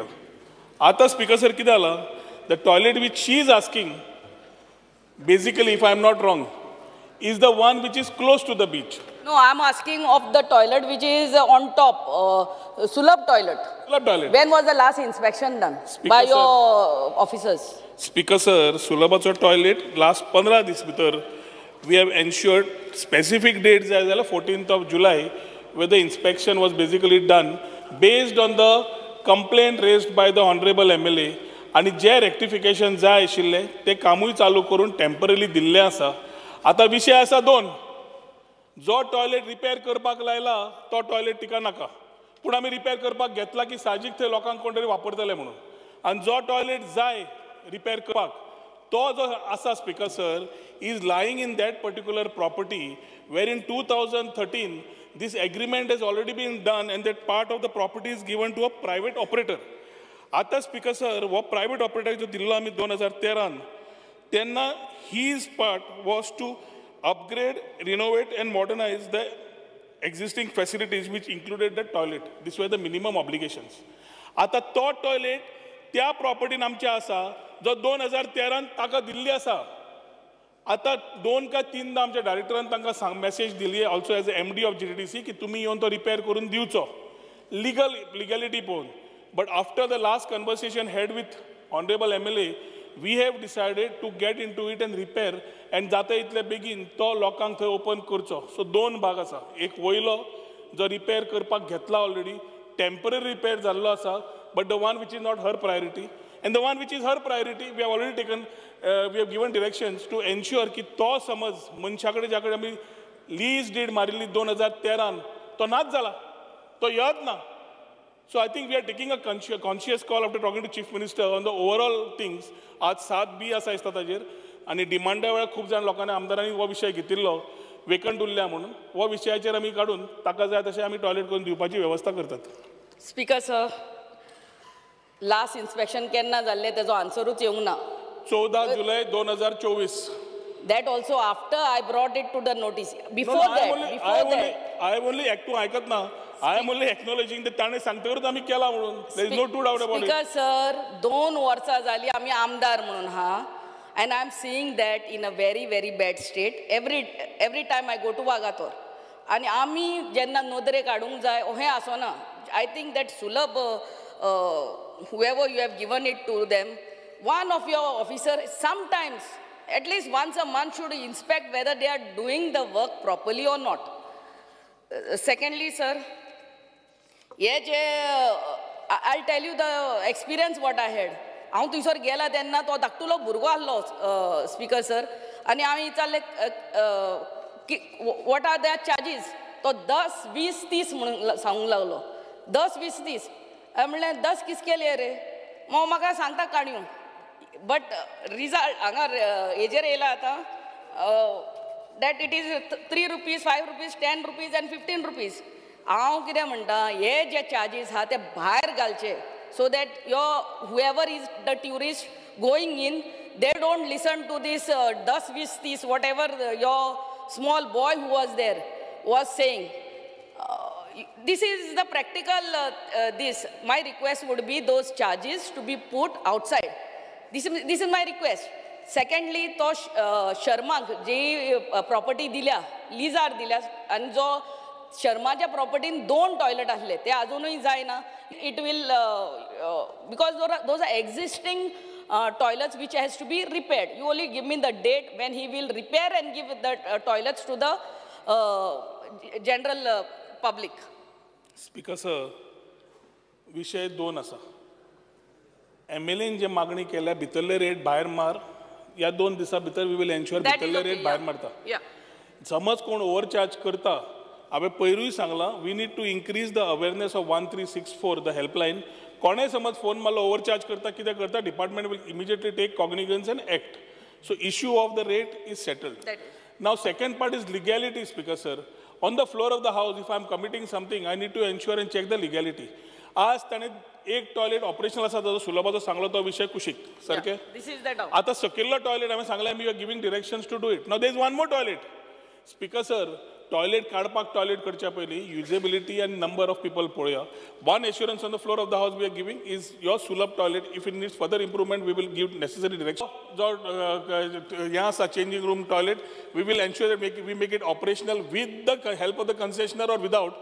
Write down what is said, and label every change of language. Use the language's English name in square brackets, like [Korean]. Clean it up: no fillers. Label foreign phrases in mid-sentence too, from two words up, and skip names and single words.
[Konkani] आतां स्पीकर सर कितें जालां [English] the toilet which she is asking basically if I am not wrong is the one which is close to the beach. No, I am asking of the toilet which is on top, Sulabh toilet. Sulabh toilet. When was the last inspection done by your officers? Speaker sir, Sulabhacho toilet last 15 [Konkani] दीस भितर [English] we have ensured specific dates as well 14th of July where the inspection was basically done based on the complaint raised by the honorable MLA. [Konkani] आणि जे रेक्टिफिकेशन जाय आशिल्ले ते कामूय चालू करून टेम्पररी दिल्ले आसा आता विषय आसा दोन. जो टॉयलेट रिपेर करपाक लायला तो टॉयलेट तिका नाका, पूण आमी रिपेर करपाक घेतला की साहजीक थंय लोकांक कोण तरी वापरतले म्हणून. आनी जो टॉयलेट जाय रिपेर करपाक तो जो आसा स्पीकर सर [English] is lying in that particular property where in 2013 this agreement has already been done and that part of the property is given to a private operator. [Konkani] आता स्पीकर सर वो प्रायवेट ऑपरेटर जो दिल्लो आमी 2013 तेन्ना [English] his part was to upgrade, renovate and modernize the existing facilities which included the toilet. These were the minimum obligations. [Konkani] आता तो टॉयलेट त्या प्रॉपर्टीन आमचे आसा जो 2013 ताका दिल्ली आसा. आता 2 का 3दा आमच्या डायरेक्टरान तांकां मेसेज दिली [English] also as MD of GTDC [Konkani] की तुमी येवन तो रिपेर करून दिवचो लिगॅलिटी पळोवन. [English] but after the last conversation had with honourable MLA we have decided to get into it and repair and [Konkani] जाता इतले बेगीन तो लोकांक थंय ओपन करचो. सो 2 भाग आसा. एक वयलो जो रिपेर करपाक घेतला ऑलरेडी टेम्पररी रिपेर जाल्लो आसा [English] but the one which is not her priority and the one which is her priority we have already taken we have given directions to ensure [Konkani] की तो समज मनशाकडे ज्याकडे आमी लीज डीड मारिल्ली 2013 तो नाच जाला तो येत ना. [English] So I think we are taking a conscious call after talking to Chief Minister on the overall things. [Konkani] आज 7B आसा दिसता ताजेर आनी डिमांडा वेळार खूब जाण लोकांनी आमदारांनी हो विशय घेतिल्लो वेकंट उरल्या म्हणून हो विशयाचेर आमी काडून ताका जाय तशें आमी टॉयलेट करून दिवपाची वेवस्था करतात. स्पीकर सर लास्ट इन्स्पेक्शन केन्ना जाल्लें तेजो आन्सरूच येवंक ना. 14 जुलय 2024. [English] That also after I brought it to the notice. Before that. I am only [Konkani] ऐकत ना. [English] I am only acknowledging that [Konkani] ताणे सांगतकच आमी केला म्हणून. [English] There is no two doubt about it. Speaker sir [Konkani] 2 वर्सां जाली आमी आमदार म्हणून हा [English] and I am seeing that in a very very bad state every time I go to Wagator. [Konkani] आणि आमी जेन्ना नोदरे काडूंक जाय हें आसना. [English] I think that Sulabh whoever you have given it to them, one of your officers sometimes at least once a month should inspect whether they are doing the work properly or not. Secondly sir, I'll tell you the experience what I had. [Konkani] हांव थंयसर गेला तेन्ना तो धाकटुलो भुरगो आसलो स्पीकर सर आनी हांव चालले [English] what are their charges [Konkani] तो 10, 20, 30 म्हणून सांगूंक लागलो. 10, 20, 30 म्हणलें 10 [Hindi] किसके लिए [Konkani] रे मग म्हाका सांगता काणयो. [English] but result [Konkani] हांगा हेजेर येयला आतां [English] that it is 3 rupees 5 rupees 10 rupees and 15 rupees. [Konkani] हांव कितें म्हणटा हे जे चार्जीस आहा ते भायर घालचे [English] so that whoever is the tourist going in they don't listen to this 10, 20, 30 whatever your small boy who was there was saying. This is the practical this. My request would be those charges to be put outside. This is my request. Secondly, to [Konkani] शर्माक जी प्रॉपर्टी दिल्या लिजार दिल्या आणि जो शर्माच्या प्रॉपर्टीन 2 टॉयलेट आसले ते अजूनही जायना. [English] it will because those are existing toilets which has to be repaired. You only give me the date when he will repair and give the toilets to the general public. [Konkani] स्पीकर सर विषय 2 आसा. MLAन जे मागणी केल्या भितरले रेट भायर मार या 2 दिसा भितर [English] we will ensure [Konkani] भितरले रेट भायर मारता. समज कोण ओव्हरचार्ज करता हांवें पयरूय सांगलां [English] we need to increase the awareness of 1364 the helpline. [Konkani] कोणेय समज फोन मारलो ओव्हरचार्ज करता कितें करता [English] department will immediately take cognizance and act. so issue of the rate is settled. now second part is legality Speaker sir. On the floor of the house, if I am committing something, I need to ensure and check the legality. [Konkani] आज ताणे एक टॉयलेट ऑपरेशनल आसा ताजो सुलभाचो सांगलो तो विषय कुशीक सारके. आता सकयल्लो टॉयलेट हांवें सांगलें [English] you are giving directions to do it. now there is 1 more toilet. [Konkani] स्पीकर सर टॉयलेट काडपाक टॉयलेट करच्या पयलीं युजेबिलिटी आनी [English] number of people [Konkani] पळोवया. [English] 1 assurance on the floor of the house we are giving is your Sulabh toilet. If it needs further improvement, we will give necessary direction. जो here आसा changing room toilet, we will ensure that we make it operational with the help of the concessionaire or without.